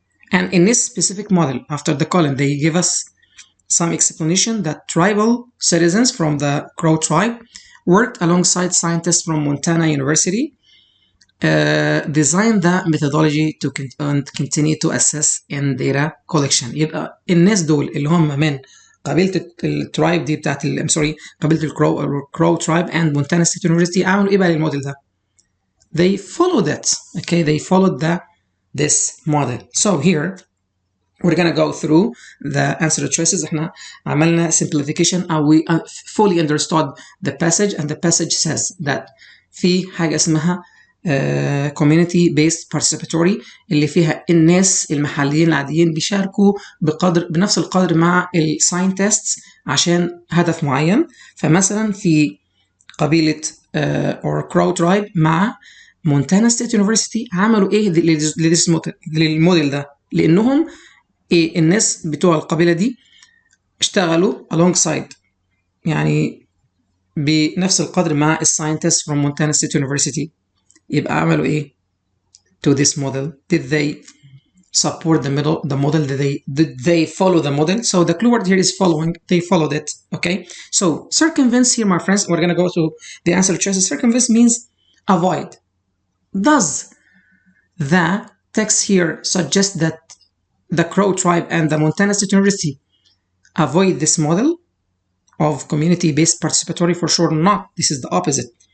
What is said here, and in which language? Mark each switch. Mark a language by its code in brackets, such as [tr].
[en] And in this specific model, after the column, they give us some explanation that tribal citizens from the Crow tribe worked alongside scientists from Montana University, designed the methodology to continue to assess in data collection. [ar] يبقى الناس دول اللي هم من قبيلة الترايب دي بتاعت قبيلة الكرو tribe and Montana State University عملوا ايه بقى للموديل ده؟ [en] They followed it. Okay, they followed this model. So here we're gonna go through the answer choices. [ar] احنا عملنا simplification, [en] we fully understood the passage, and the passage says that [ar] في حاجة اسمها community based participatory اللي فيها الناس المحليين العاديين بيشاركوا بنفس القدر مع الساينتستس عشان هدف معين. فمثلا في قبيلة or Crow tribe مع مونتانا ستيت يونيفرسيتي عملوا ايه للموديل ده؟ لانهم الناس بتوع القبيله دي اشتغلوا alongside يعني بنفس القدر مع الساينتست from Montana State University. يبقى عملوا ايه [en] to this model? Did they support the model? Did they follow the model? So the clue word here is following. They followed it. Okay, so circumvent here, my friends, we're gonna go to the answer choices. Circumvent means avoid. Does the text here suggest that the Crow tribe and the Montana State University avoid this model of community-based participatory? For sure not. This is the opposite.